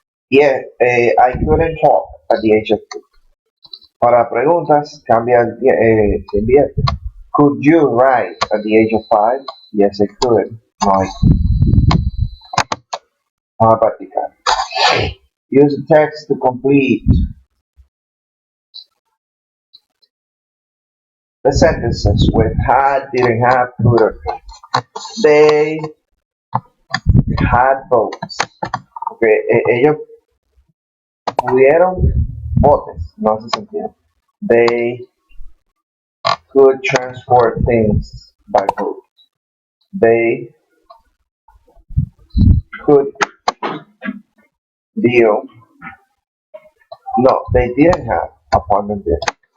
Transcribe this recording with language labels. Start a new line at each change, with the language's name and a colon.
English: Yeah, I couldn't walk at the age of 2.
Spanish: Para preguntas, cambia se invierte.
English: Could you write at the age of 5? Yes, I could. No, I couldn't.
Spanish: Vamos a practicar.
English: Use the text to complete the sentences with had, didn't have, could, or could. They had boats.
Spanish: Okay, ellos pudieron botes, no hace sentido.
English: They could transport things by boat. They could deal. No, they didn't have apartment building.